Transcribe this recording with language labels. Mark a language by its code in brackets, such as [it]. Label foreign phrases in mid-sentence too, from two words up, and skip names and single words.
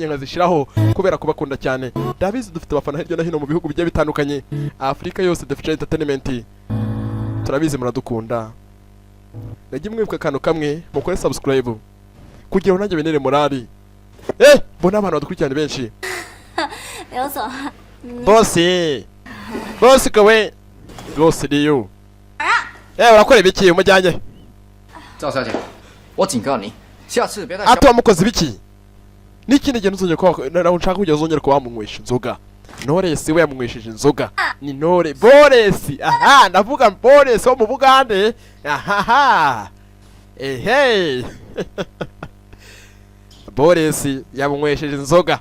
[rw] nyanga zishiraho kubera kubakunda cyane ndabizi dufite abafana hirya no hino mu bihugu bigiye bitandukanye Afrika yose dufite entertainment turabizi muradukunda najye mwibuka kantu kamwe mukore subscribe kugira ngo nanjye benere morali mbona abantu badukurikirana benshi boss kawe rwose niyo urakora ibiki umujyanye [zh] 赵小姐，我警告你，下次别再。 [rw] ato wamukoze ibiki n'ikindi gihe ntuzongere kuba naho nshaka kujya uzongera kuba wamunywesha inzoga. Knowless we yamunywesheje inzoga ni Ntore Knowless. Aha ndavuga Knowless wo mu Bugande. Aha ehe Knowless yamunywesheje inzoga.